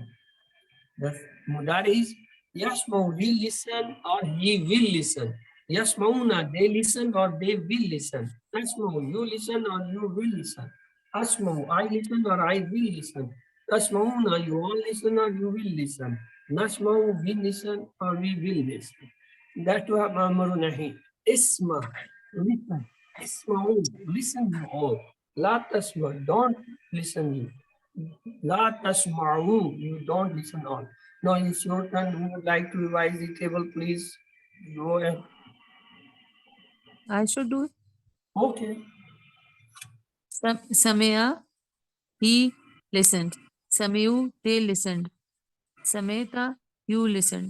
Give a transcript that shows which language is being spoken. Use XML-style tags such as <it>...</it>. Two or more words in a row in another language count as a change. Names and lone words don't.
<en>The mudari is Yasmau will listen or he will listen. Yasmauna, they listen or they will listen. Asmau, you listen or you will listen. Asmau, I listen or I will listen. Asmauna, you all listen or you will listen. Nasmau, we listen or we will listen.</en> <ar>That وأمر نهي. اسمع,</ar> <en>listen. Ismau, listen you all.</en> <ar>لا تسمع,</ar> <en>don't listen you.</en> <ar>لا تسمعوا,</ar> <en>you don't listen all. Now it's your turn. Who would like to revise the table, please? Go ahead. I should do it. Okay. Samaya, he listened. Samayu, they listened. Sameta, you listened.</en>